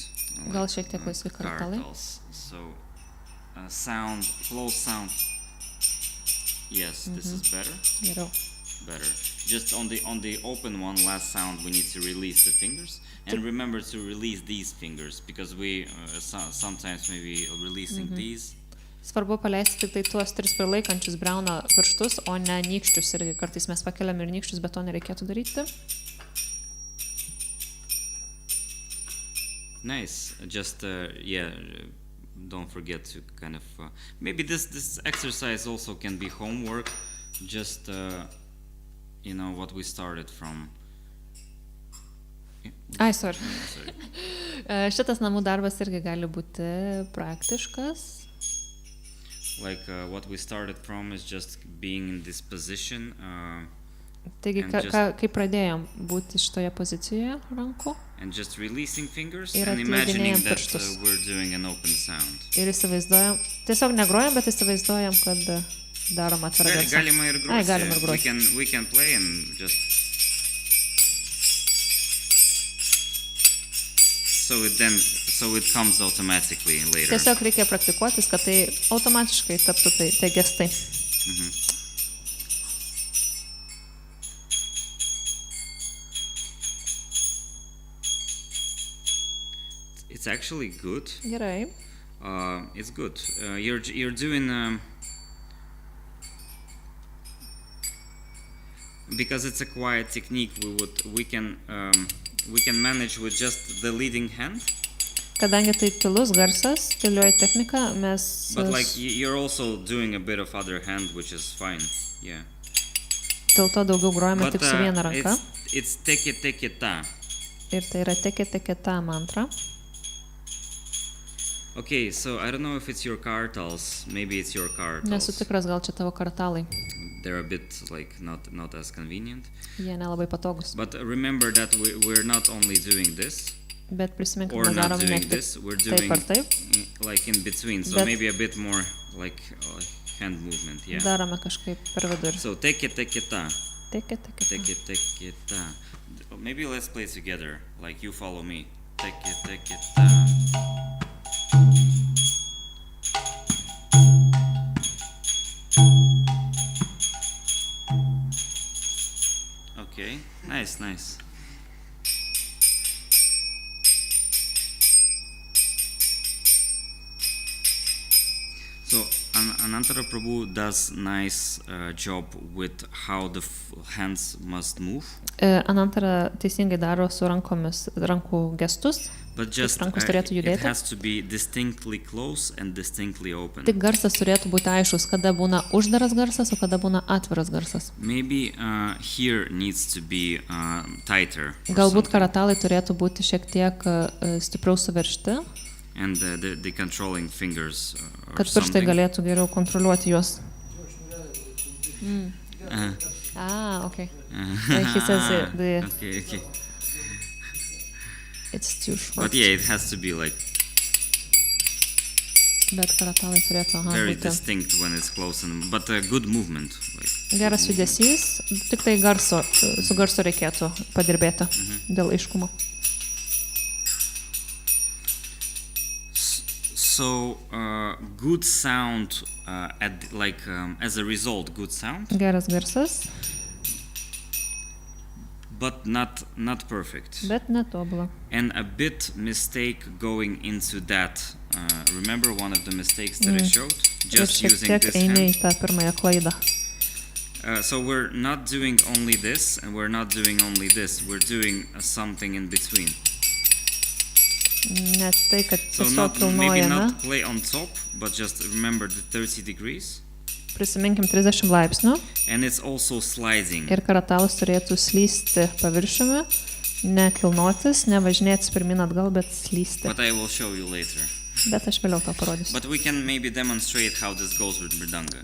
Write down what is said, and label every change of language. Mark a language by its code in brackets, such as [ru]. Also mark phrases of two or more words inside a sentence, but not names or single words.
[lt] Gal šiek tiek laisvi karatalai. [en] So, sound, close sound. Yes, this is better. [lt] Geriau. [en] Better. Just on the open one, last sound, we need to release the fingers, and remember to release these fingers because we sometimes maybe releasing these. [lt] Svarbu paleisti tik tai tuos 3 prilaikančius briauno pirštus, o ne nykščius. Irgi kartais mes pakeliam ir nykščius, bet to nereikėtų daryti. [en] Nice. Just don't forget to kind of maybe this exercise also can be homework. Just what we started from. Ai, sorry. [lt] Šitas namų darbas irgi gali būti praktiškas. [en] Like what we started from is just being in this position. [lt] Taigi, kaip pradėjom būti šitoje pozicijoje rankų. [en] And just releasing fingers [lt] Ir [en] and imagining that [lt] pirštus. [en] we're doing an open sound. [lt] Ir įsivaizduojam, tiesiog negrojam, bet įsivaizduojam, kad darom atvirą garsą. Galima ir groti. Ai, galima ir groti. [en] We can play and just so it comes automatically later. [lt] Tiesiog reikia praktikuotis, kad tai automatiškai taptų tai gestai. [en] It's actually good. [lt] Gerai. [en] It's good. You're doing because it's a quiet technique. We can manage with just the leading hand. [lt] Kadangi tai tylus garsas, tylioji technika, mes... [en] But like you're also doing a bit of other hand, which is fine. Yeah. [lt] Dėl to daugiau grojame tik su viena ranka. [en] It's teke ta. [lt] Ir tai yra teke ta mantra. [en] Okay, so I don't know if it's your karatalus. Maybe it's your karatalus. [lt] Nesu tikras, gal čia tavo karatalai. [en] They're a bit like not as convenient. [lt] Jie nelabai patogus. [en] But remember that we're not only doing this. [lt] Bet prisiminkim, [en] Or [lt] mes [en] not [lt] darom ne [en] doing [lt] tik [en] this. We're [lt] taip [en] doing [lt] ar taip. [en] like in between. So [lt] Bet- [en] maybe a bit more like hand movement. Yeah. [lt] Darome kažkaip per vidurį. [en] So teke ta. Teke ta. Teke ta. Maybe let's play together. Like you follow me. Teke ta. Okay, nice. So Anantara Prabhu does nice job with how the hands must move. [lt] Anantara teisingai daro su rankomis, rankų gestus. [en] But just [lt] rankos turėtų [en] it [lt] judėti. [en] has to be distinctly close and distinctly open. [lt] Tik garsas turėtų būti aiškus, kada būna uždaras garsas, o kada būna atviras garsas. [en] Maybe here needs to be tighter. or [lt] Galbūt [en] something. [lt] karatalai turėtų būti šiek tiek stipriau suveržti, [en] And the controlling fingers or [lt] kad pirštai [en] something. [lt] galėtų geriau kontroliuoti juos. [en] Okay. He says Okay. it's too short. But yeah, it has to be like [lt] Bet karatalai turėtų [en] very [lt] būti [en] distinct when it's close, but a good movement. Like [lt] geras judesys, tik tai su garsu reikėtų padirbėti dėl aiškumo. [en] So good sound as a result, good sound, [lt] Geras garsas, [en] but not perfect. [lt] bet netobula. [en] And a bit mistake going into that. Remember one of the mistakes that I showed? [lt] Ir [en] Just [lt] šiek [en] using [lt] tiek [en] this [lt] eini [en] hand. [lt] į tą pirmąją klaidą. [en] So we're not doing only this, and we're not doing only this. We're doing something in between. [lt] Net tai, kad [en] So [lt] tiesiog [en] maybe [lt] kilnojame. [en] not play on top, but just remember the 30 degrees. [lt] Prisiminkim 30 laipsnių [en] And it's also sliding. [lt] ir karatalas turėtų slysti paviršiumi, ne kilnotis, ne važinėtis pirmin atgal, bet slysti. [en] But I will show you later. [lt] Bet aš vėliau to parodysiu. [en] But we can maybe demonstrate how this goes with mridanga.